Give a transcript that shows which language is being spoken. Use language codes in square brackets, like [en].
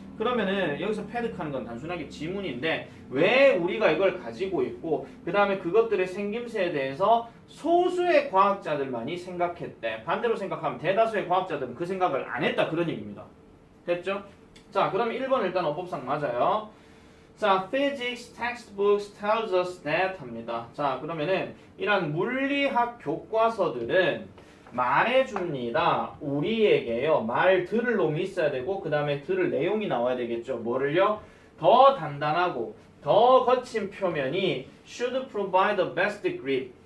[ko] 그러면은 여기서 패드하는 건 단순하게 지문인데 왜 우리가 이걸 가지고 있고 그 다음에 그것들의 생김새에 대해서 소수의 과학자들만이 생각했대. 반대로 생각하면 대다수의 과학자들은 그 생각을 안 했다 그런 얘기입니다. 됐죠? 자, 그러면 1번 일단 어법상 맞아요. [en] 자, physics textbooks tells us that 합니다. [ko] 자, 그러면은 이런 물리학 교과서들은 말해줍니다. 우리에게요. 말 들을 놈이 있어야 되고 그 다음에 들을 내용이 나와야 되겠죠. 뭐를요? 더 단단하고 더 거친 표면이 [en] should provide the best grip.